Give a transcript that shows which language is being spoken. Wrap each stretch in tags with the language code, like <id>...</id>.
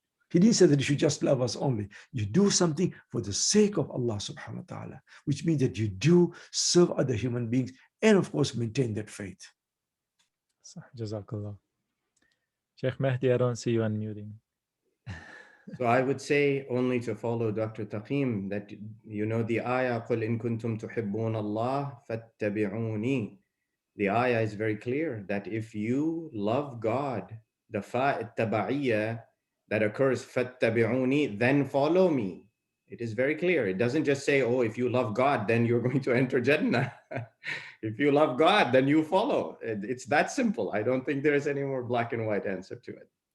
<en>He didn't say that you should just love us only. You do something for the sake of Allah subhanahu wa ta'ala, which means that you do serve other human beings and of course maintain that faith. Jazakallah. Sheikh Mehdi, I don't see you unmuting. So I would say, only to follow Dr. Takim, that the ayah,</en> <ar>قُلْ إِن كُنْتُمْ تُحِبُّونَ اللَّهَ فَاتَّبِعُونِي.</ar> <en>The ayah is very clear that if you love God, the fa' that occurs, فَاتَّبِعُونِي, then follow me. It is very clear. It doesn't just say, oh, if you love God, then you're going to enter Jannah. If you love God, then you follow. It's that simple. I don't think there is any more black and white answer to it.</en>